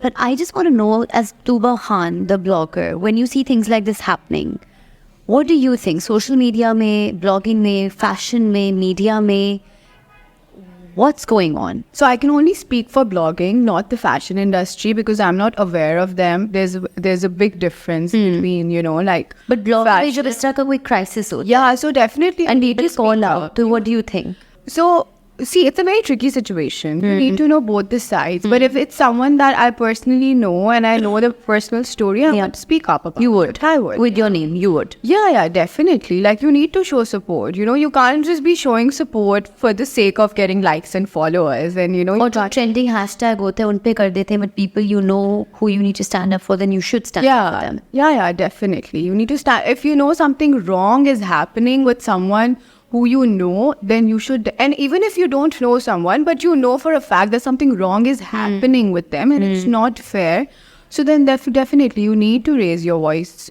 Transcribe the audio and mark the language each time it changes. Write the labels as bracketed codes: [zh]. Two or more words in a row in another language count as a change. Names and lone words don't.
[en] But I just want to know, as Tooba Khan, the blogger, when you see things like this happening, what do you think? Social media mein, blogging mein, fashion mein, media mein, what's going on? So I can only speak for blogging, not the fashion industry, because I'm not aware of them. There's a big difference between, you know, like. But blogging [hi] में जब इस तरह का कोई crisis होता है. [en] Yeah, so definitely. And need to call out. So what do you think? So, see, it's a very tricky situation. You need to know both the sides. But if it's someone that I personally know and I know the personal story, I would speak up about You would. it. I would. With your name, you would. Yeah, definitely. Like, you need to show support. You know, you can't just be showing support for the sake of getting likes and followers. And, you know, [hi] Or जो [en] trending hashtag [hi] होते हैं उन पे कर देते हैं, [en] but people you know who you need to stand up for, then you should stand up for them. Yeah, definitely. You need to stand. If you know something wrong is happening with someone who you know, then you should. And even if you don't know someone, but you know for a fact that something wrong is happening with them and it's not fair, so then definitely you need to raise your voice.